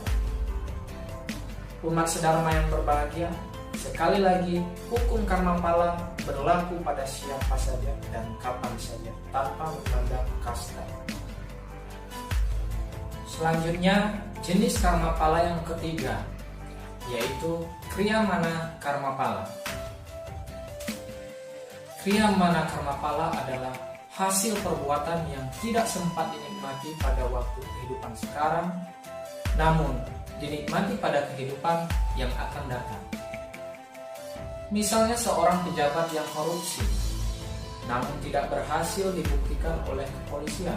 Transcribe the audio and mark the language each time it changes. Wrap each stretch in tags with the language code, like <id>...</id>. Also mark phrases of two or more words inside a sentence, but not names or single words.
<id>Umat sedharma yang berbahagia, sekali lagi hukum karma pala berlaku pada siapa saja dan kapan saja tanpa memandang kasta. Selanjutnya jenis karma pala yang ketiga, yaitu kriyamana karma pala. Kriyamana karma pala adalah hasil perbuatan yang tidak sempat dinikmati pada waktu kehidupan sekarang, namun dinikmati pada kehidupan yang akan datang. Misalnya seorang pejabat yang korupsi, namun tidak berhasil dibuktikan oleh kepolisian.</id>